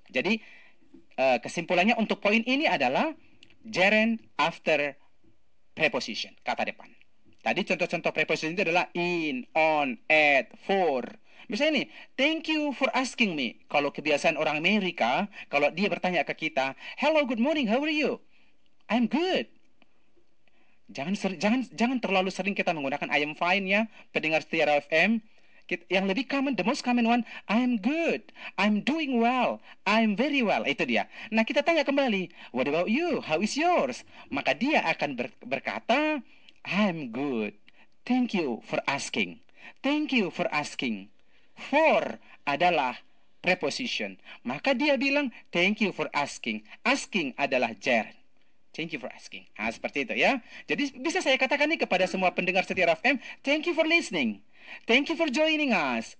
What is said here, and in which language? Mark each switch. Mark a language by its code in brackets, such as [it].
[id] Jadi kesimpulannya untuk poin ini adalah gerund after preposition, kata depan. Tadi contoh-contoh preposition itu adalah in, on, at, for. Misalnya nih, [en] thank you for asking me. [id] Kalau kebiasaan orang Amerika, kalau dia bertanya ke kita, [en] hello, good morning, how are you? I'm good. [id] Jangan terlalu sering kita menggunakan [en] I am fine [id] ya, pendengar setia FM. [en] Yang lebih common, the most common one, I'm good, I'm doing well, I'm very well. [id] Itu dia. Nah, kita tanya kembali, [en] what about you? How is yours? [id] Maka dia akan berkata, [en] I'm good. Thank you for asking. Thank you for asking. [id] For adalah preposition. Maka dia bilang, [en] thank you for asking. [id] Asking adalah gerund. [en] Thank you for asking. [id] Seperti itu ya. Jadi bisa saya katakan nih kepada semua pendengar setia FM, [en] thank you for listening. Thank you for joining us.